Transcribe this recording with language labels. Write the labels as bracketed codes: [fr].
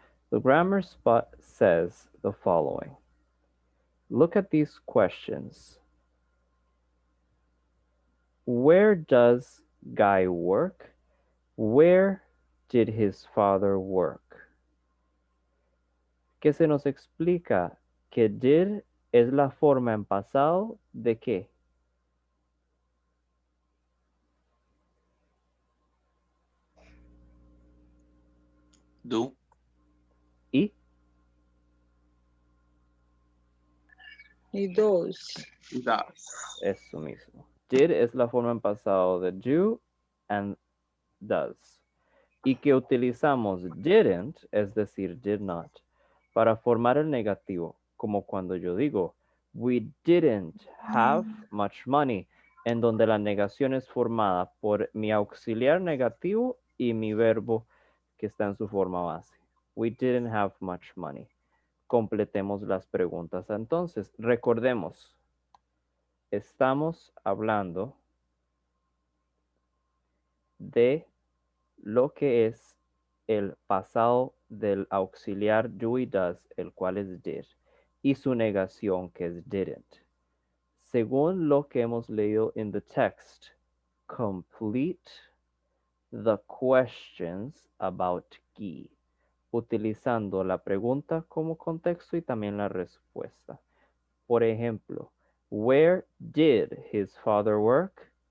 [en] The grammar spot says the following. Look at these questions. Where does Guy work? Where did his father work? [es] ¿Qué se nos explica? Que did es la forma en pasado de qué? [en] Do. [es] ¿Y? Y does. [en] Does. [es] Eso mismo. Did es la forma en pasado de [en] do and does. [es] Y que utilizamos didn't, es decir, did not, para formar el negativo, como cuando yo digo, [en] we didn't have much money, [es] en donde la negación es formada por mi auxiliar negativo y mi verbo que está en su forma base. [en] We didn't have much money. [es] Completemos las preguntas. Entonces, recordemos, estamos hablando de lo que es el pasado del auxiliar do y does, el cual es did, y su negación, que es didn't. Según lo que hemos leído en the text, [en] complete the questions about Guy, [es] utilizando la pregunta como contexto y también la respuesta. Por ejemplo, [en] where did his father work?